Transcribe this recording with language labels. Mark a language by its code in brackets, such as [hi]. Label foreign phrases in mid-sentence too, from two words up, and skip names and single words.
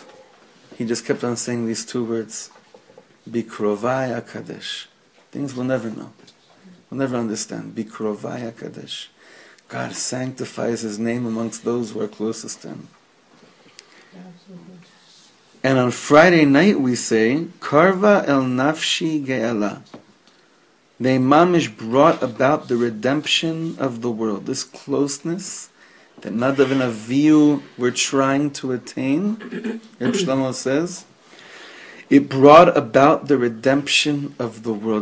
[en] He just kept on saying these two words, [he] בקרובי הקדוש. [en] Things we'll never know. We'll never understand. [he] בקרובי הקדוש. [en] God sanctifies His name amongst those who are closest to Him. And on Friday night we say, [he] קרבה אל נפשי גאלה. [en] They mamish brought about the redemption of the world. This closeness that Nadav and Avihu were trying to attain, Reb Shlomo says, it brought about the redemption of the world.